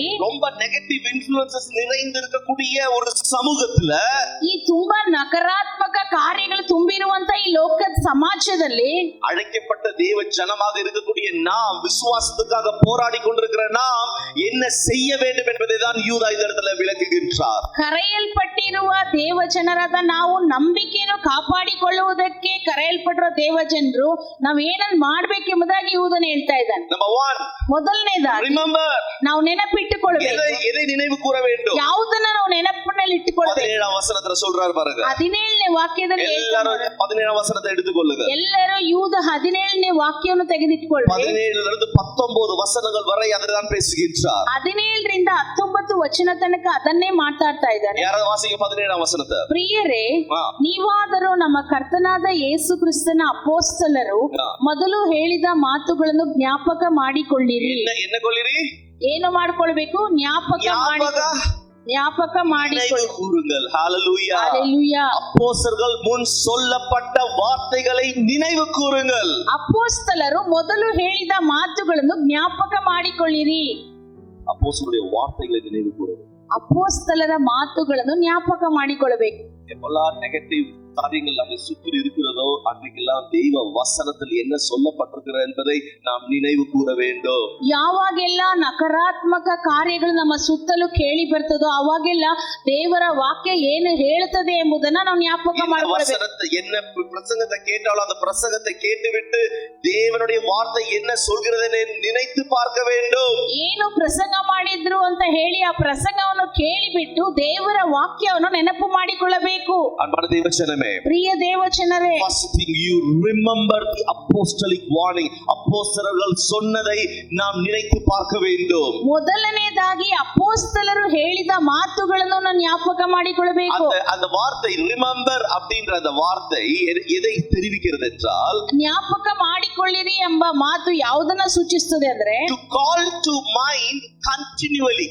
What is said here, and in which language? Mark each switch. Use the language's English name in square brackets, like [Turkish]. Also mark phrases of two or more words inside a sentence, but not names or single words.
[Tamil] ரொம்ப [English] negative influences [Tamil] நிறைந்திருக்கக்கூடிய ஒரு சமூகத்துல, [Kannada] ಈ ತುಂಬಾ ನಕಾರಾತ್ಮಕ ಕಾರ್ಯಗಳು ತುಂಬಿರುವಂತ ಈ ಲೋಕದ ಸಮಾಜದಲ್ಲಿ [Tamil] அழைக்கப்பட்ட தேவ ஜனமாக இருக்கக்கூடிய நாம், விசுவாசத்துக்காக போராடி கொண்டிருக்கிற நாம் என்ன செய்ய வேண்டும் என்பதை தான் யூதா இந்த இடத்துல விளக்குகின்றார். [Kannada] ಕರೆಯಲ್ಪಟ್ಟಿರುವ ದೇವ ಜನರಾದ ನಾವು ನಂಬಿಕೆಯನ್ನು ಕಾಪಾಡಿಕೊಳ್ಳುವುದಕ್ಕೆ ಕರೆಯಲ್ಪಟ್ಟಿರುವ ದೇವ ಜನರು ನಾವು ಏನನ್ನು ಮಾಡಬೇಕೆಂಬುದಾಗಿ ಯೂದನು ಹೇಳ್ತಾ ಇದ್ದಾನೆ. [English] Number 1, [Kannada] ಮೊದಲನೇದಾಗಿ [English] remember. [Kannada] ನಾವು ನೆನಪಿಟ್ಟುಕೊಳ್ಳಬೇಕು. [Tamil] எதை நினைவு கூற வேண்டும்? [Kannada] ಯಾವುದನ್ನ ನಾವು ನೆನಪಿನಲ್ಲಿ ಇಟ್ಟುಕೊಳ್ಳಬೇಕು. [Tamil] 17ஆம் வசனத்துல சொல்றார் பாருங்க. [Kannada] 17ನೇ ವಾಕ್ಯದಲ್ಲಿ [Tamil] எல்லாரும் 17ஆம் வசனத்தை எடுத்துக்கொள்ளுங்க. [Kannada] ಎಲ್ಲರೂ ಯೂದ 17ನೇ ವಾಕ್ಯವನ್ನು ತೆಗೆದಿಟ್ಟುಕೊಳ್ಳಿ. [Tamil] 17லிருந்து 19 வசனங்கள் வரை அதுதான் பேசுகின்றார். [Kannada] 17ರಿಂದ 19 ವಚನ ತನಕ ಅದನ್ನೇ ಮಾತಾಡ್ತಾ ಇದ್ದಾನೆ. [Tamil] யாராவது வாசிங்க 17ஆம் வசனத்தை. [Kannada] ಪ್ರಿಯರೇ, ನೀವಾದರೂ ನಮ್ಮ ಕರ್ತನಾದ ಯೇಸು ಕ್ರಿಸ್ತನ ಅಪೊಸ್ತಲರು ಮೊದಲು ಹೇಳಿದ ಮಾತುಗಳನ್ನು ಜ್ಞಾಪಕ ಮಾಡಿಕೊಳ್ಳಿರಿ. [Tamil] என்ன கொள்ளிರಿ? [Kannada] ಏನು ಮಾಡಿಕೊಳ್ಳಬೇಕು? ಜ್ಞಾಪಕ [Tamil] கூறுங்கள். ஹalleluya. ஹalleluya. அப்போஸ்தலர்கள் முன் சொல்லப்பட்ட வார்த்தைகளை நினைவு கூறுங்கள். [Kannada] ಅಪೊಸ್ತಲರು ಮೊದಲು ಹೇಳಿದ ಮಾತುಗಳನ್ನು ಜ್ಞಾಪಕ ಮಾಡಿಕೊಳ್ಳಿರಿ. [Tamil] அப்போஸ்தலருடைய வார்த்தைகளை நினைவு கூறுங்கள். [Kannada] ಅಪೊಸ್ತಲರ ಮಾತುಗಳನ್ನು ಜ್ಞಾಪಕ ಮಾಡಿಕೊಳ್ಳಬೇಕು. [Tamil] எல்லா நெகட்டிவ் காரியங்கள் நம்மை சுற்றி இருக்கிறதோ அன்றைக்கெல்லாம் தெய்வ வசனத்தில் என்ன சொல்லப்பட்டிருக்கிறது என்பதை நாம் நினைவு கூற வேண்டும். [Kannada] ಯಾವಾಗೆಲ್ಲ ನಕಾರಾತ್ಮಕ ಕಾರ್ಯಗಳು ನಮ್ಮ ಸುತ್ತಲೂ ಕೇಳಿ ಬರ್ತದೋ ಅವಾಗೆಲ್ಲ ದೇವರ ವಾಕ್ಯ ಏನು ಹೇಳುತ್ತದೆ ಎಂಬುದನ್ನ ನಾವು ಜ್ಞಾಪಕ ಮಾಡಬೇಕು. [Tamil] என்ன பிரசங்கத்தை கேட்டாலும் அந்த பிரசங்கத்தை கேட்டுவிட்டு தேவனுடைய வார்த்தை என்ன சொல்கிறது நினைத்து பார்க்க வேண்டும். [Kannada] ಏನು ಪ್ರಸಂಗ ಮಾಡಿದ್ರು ಅಂತ ಹೇಳಿ ಆ ಪ್ರಸಂಗವನ್ನು ಕೇಳಿಬಿಟ್ಟು ದೇವರ ವಾಕ್ಯವನ್ನು ನೆನಪು ಮಾಡಿಕೊಳ್ಳಬೇಕು. [Tamil] அன்பான தேவஜனமே, [Kannada] ಪ್ರಿಯ ದೇವಜನರೇ, [English] first thing you remember the apostolic warning. [Tamil] அப்போஸ்தலர்கள் சொன்னதை நாம் நினைத்து பார்க்க வேண்டும். [Kannada] ಮೊದಲನೇದಾಗಿ ಅಪೊಸ್ತಲರು ಹೇಳಿದ ಮಾತುಗಳನ್ನು ನಾವು ಜ್ಞಾಪಕ ಮಾಡಿಕೊಳ್ಳಬೇಕು. [Tamil] அந்த வார்த்தை remember அப்படிங்கற அந்த வார்த்தை எதை தெரிவிக்கிறது என்றால், [Kannada] ಜ್ಞಾಪಕ ಮಾಡಿಕೊಳ್ಳಿರಿ ಎಂಬ ಮಾತು ಯಾವುದನ್ನ ಸೂಚಿಸುತ್ತದೆ ಅಂದ್ರೆ, [English] to call to mind continually.